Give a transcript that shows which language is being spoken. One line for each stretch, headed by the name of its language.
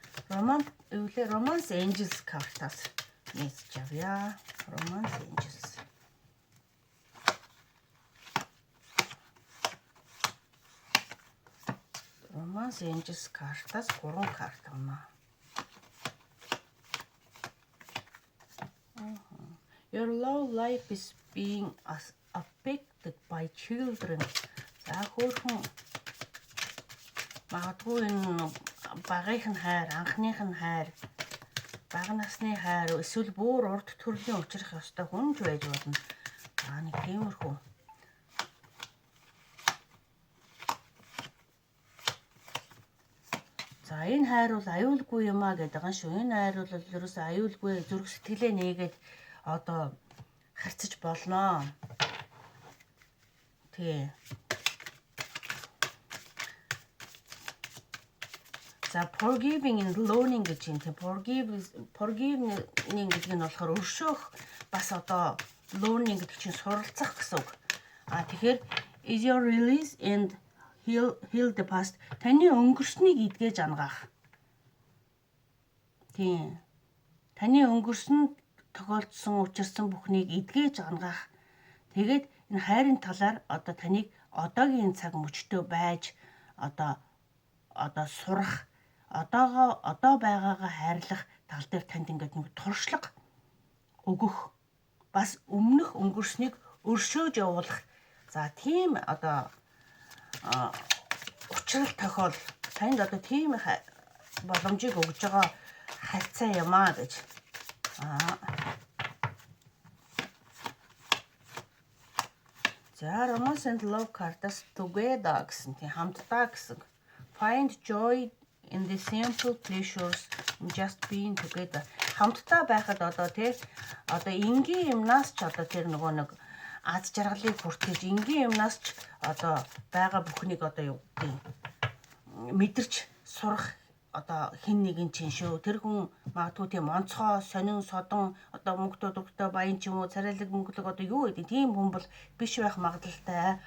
Mongolian: Romance Angels картаас мессеж авъя. Romance Angels. Romance Angels картаас 3 карт авна.
English: Your love life is being affected by children.
Mongolian: За хөөрхөн магадгүй энэ багийнх нь хайр, анхных нь хайр, бага насны хайр, эсвэл бүр урд төрлийн учрах ёстой хүн ч байж болно. Нэг тиймэрхүү. За энэ хайр бол аюулгүй юм а гэдэг байгаа шүү. Энэ хайр бол ерөөсөө аюулгүй, зүрх сэтгэлээ нээгээд одоо харьцаж болно. Тий. За
English: forgiving and learning
Mongolian: гэж юм. Тий, forgiving гэдэг нь болохоор өршөөх, бас одоо learning гэдэг чинь суралцах гэсэн үг. Тэгэхээр
English: is your release and heal the past.
Mongolian: Таны өнгөрснийг эдгэж ангаах. Тий. Таны өнгөрсөн тохиолдсон учирсан бүхнийг эдгэж ангаах. Тэгээд энэ хайрын талаар одоо таныг одоогийн цаг мөчтөө байж одоо сурах, одоо байгаагаа хайрлах тал дээр танд ингээд нэг туршлага өгөх, бас өмнөх өнгөрснийг өршөөж явуулах. За тийм одоо учрал тохиол танд одоо тийм боломжийг өгж байгаа харьцаа юм аа гэж. За Romance and Love картаас together гэсэн тийм хамтдаа гэсэн.
English: Find joy in the simple pleasures just being together.
Mongolian: Хамтдаа байхад одоо энгийн юмнаас ч одоо тэр нөгөө нэг аз жаргалыг хүртэж, энгийн юмнаас ч одоо байгаа бүхнийг одоо юу гэдэг мэдэрч сурах одоо хэн нэгэн чинь шүү. Тэр хүн магадгүй тийм онцгой, сонин, содон одоо мөнгөдөө баян ч юм уу, царайлаг мөнгөлөг одоо юу гэдэг тийм хүн бол биш байх магадлалтай.